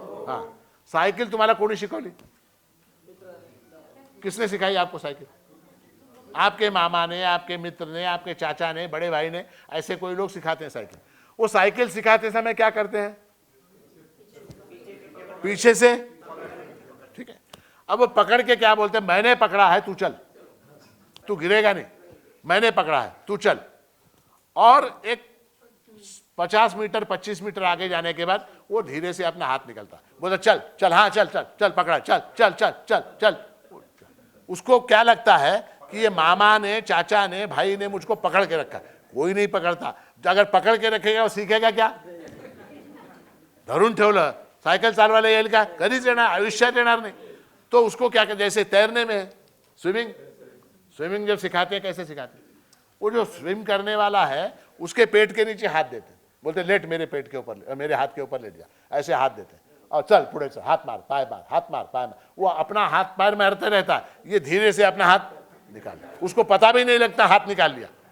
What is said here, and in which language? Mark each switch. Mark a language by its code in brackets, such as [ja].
[mr] हाँ, साइकिल तुम्हाला कोणी शिकवली? [hi] किसने सिखाई आपको साइकिल? आपके मामा ने, आपके मित्र ने, आपके चाचा ने, बड़े भाई ने, ऐसे कोई लोग सिखाते हैं साइकिल. वो साइकिल सिखाते समय क्या करते हैं? पीछे से, ठीक है. अब वो पकड़ के क्या बोलते हैं? मैंने पकड़ा है, तू चल, तू गिरेगा नहीं, मैंने पकड़ा है, तू चल. और एक 50 मीटर 25 मीटर आगे जाने के बाद वो धीरे से अपना हाथ निकलता, बोलता चल चल, हाँ चल चल चल, पकड़ा, चल चल चल चल चल. उसको क्या लगता है कि ये मामा ने, चाचा ने, भाई ने मुझको पकड़ के रखा. कोई नहीं पकड़ता. अगर पकड़ के रखेगा वो सीखेगा क्या? [mr] धरून ठेवलं, सायकल चालवायला येईल का? कधीच येणार, आयुष्यात येणार नहीं. [hi] तो उसको क्या कहते, जैसे तैरने में स्विमिंग जब सिखाते हैं, कैसे सिखाते हैं? वो जो स्विम करने वाला है उसके पेट के नीचे हाथ देते हैं, बोलते लेट मेरे पेट के ऊपर, मेरे हाथ के ऊपर लेट जा, ऐसे हाथ देते हैं. और [mr] चल पुढे चल, [hi] हाथ मार, पाय मार, हाथ मार, पाय मार. वो अपना हाथ पैर मारते रहता है, ये धीरे से अपना हाथ निकाल, उसको पता भी नहीं लगता हाथ निकाल लिया.